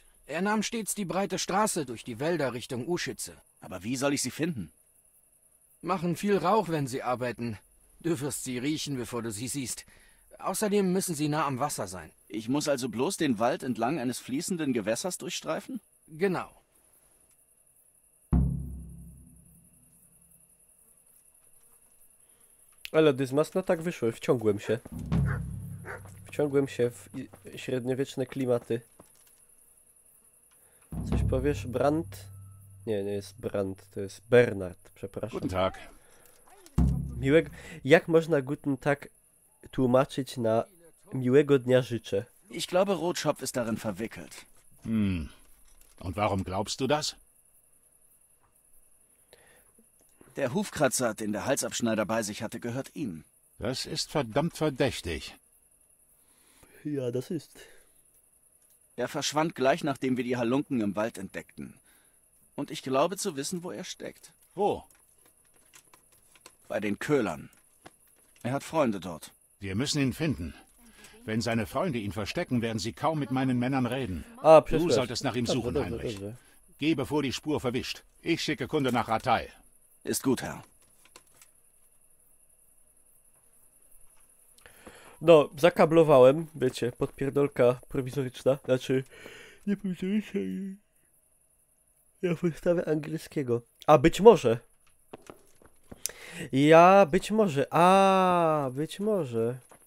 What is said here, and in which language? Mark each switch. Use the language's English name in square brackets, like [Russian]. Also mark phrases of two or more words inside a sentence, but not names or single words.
[German] Er nahm stets die breite Straße durch die Wälder Richtung Uschitze. Aber wie soll ich sie finden? Machen viel Rauch, wenn sie arbeiten. Du wirst sie riechen, bevor du sie siehst. Außerdem müssen sie nah am Wasser sein. Ich muss also bloß den Wald entlang eines fließenden Gewässers durchstreifen? Genau. [Polish] Ale Dysmas, no tak wyszło, wciągłem się. Wciągłem się w średniowieczne klimaty. Coś powiesz, Brandt? Nie, nie jest Brandt, to jest Bernard, przepraszam. [German] Guten Tag. [Polish] Miłego... Jak można [German] Guten Tag [Polish] tłumaczyć na miłego dnia życzę? [German] Ich glaube, Rotschopf ist darin verwickelt. Und warum glaubst du das? Der Hufkratzer, den der Halsabschneider bei sich hatte, gehört ihm. Das ist verdammt verdächtig. Ja, das ist. Er verschwand gleich, nachdem wir die Halunken im Wald entdeckten. Und ich glaube zu wissen, wo er steckt. Wo? Bei den Köhlern. Er hat Freunde dort. Wir müssen ihn finden. Wenn seine Freunde ihn verstecken, werden sie kaum mit meinen Männern reden. Du solltest nach ihm suchen, Heinrich. Geh, bevor die Spur verwischt. Ich schicke Kunde nach Ratay. Ist gut, Herr. [Polish] No, zakablowałem, wiecie, podpierdolka prowizoryczna, znaczy, nie prowizoryczna, ja podstawę angielskiego. A, być może. Być może.